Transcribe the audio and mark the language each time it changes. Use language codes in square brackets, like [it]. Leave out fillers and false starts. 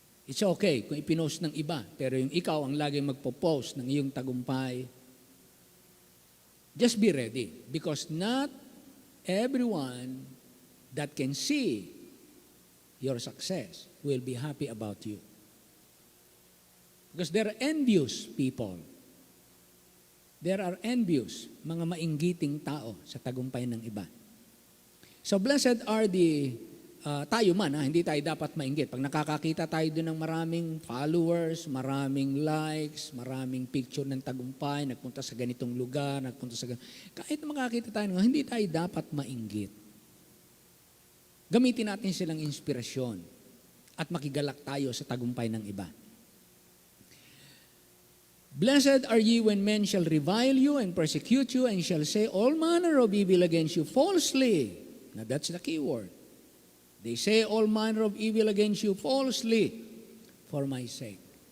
[en] It's okay [tl] kung ipinost ng iba, pero yung ikaw ang laging magpo-post ng iyong tagumpay, [en] just be ready. Because not everyone that can see your success will be happy about you. Because there are envious people. There are envious, [tl] mga mainggiting tao sa tagumpay ng iba. [en] So blessed are [tl] tayo man, hindi tayo dapat mainggit. Pag nakakakita tayo doon ng maraming followers, maraming likes, maraming picture ng tagumpay, nagpunta sa ganitong lugar, kahit makakita tayo, hindi tayo dapat mainggit. Gamitin natin silang inspirasyon at makigalak tayo sa tagumpay ng iba. [en] Blessed are ye when men shall revile you and persecute you and shall say all manner of evil against you falsely. Now that's the key word. They say all manner of evil against you falsely for my sake.